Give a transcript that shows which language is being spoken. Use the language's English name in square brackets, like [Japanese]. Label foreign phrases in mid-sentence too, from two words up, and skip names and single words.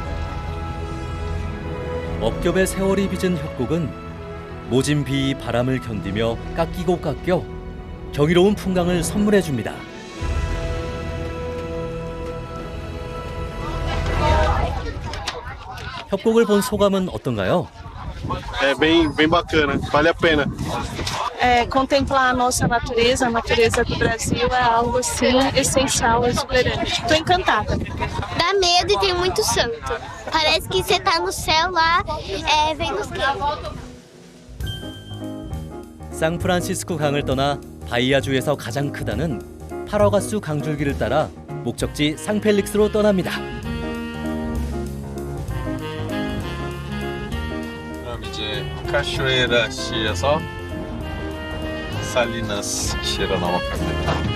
[Korean] 억겹의 세월이 빚은 협곡은 모진 비 바람을 견디며 깎이고 깎여 경이로운 풍광을 선물해 줍니다. 협곡을 본 소감은 어떤가요? [Portuguese] É bem bacana, vale a pena. Contemplar a nossa natureza, a natureza do Brasil é algo assim essencial, exuberante. Estou encantada. Dá medo e tem muito santo. Parece que você tá no céu lá, vendo os céus. [Korean] 샌프란시스코 강을 떠나 바이아주에서 가장 크다는 파라과수 강줄기를 따라 목적지 상펠릭스로 떠납니다. 그럼 이제 카쇼에라 시에서 살리나스 시로 넘어갑니다.